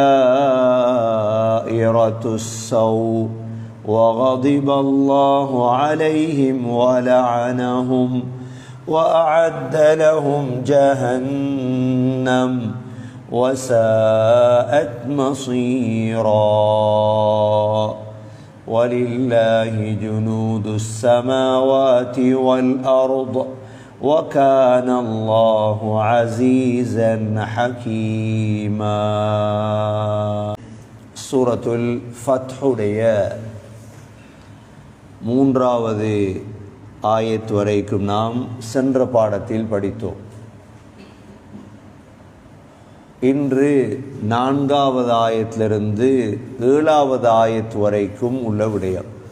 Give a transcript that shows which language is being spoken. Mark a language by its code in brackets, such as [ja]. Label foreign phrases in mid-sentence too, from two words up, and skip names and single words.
[ar] دائرة السوء وغضب الله عليهم ولعنهم وأعد لهم جهنم وساءت مصيرا ولله جنود السماوات والأرض وكان الله عزيزا حكيما. [ta] சூரத்துல் ஃபத்ஹுடைய மூன்றாவது ஆயத் வரைக்கும் நாம் சென்ற பாடத்தில் படித்தோம். இன்று நான்காவது ஆயத்திலிருந்து 7வது ஆயத் வரைக்கும் உள்ள விடயம்.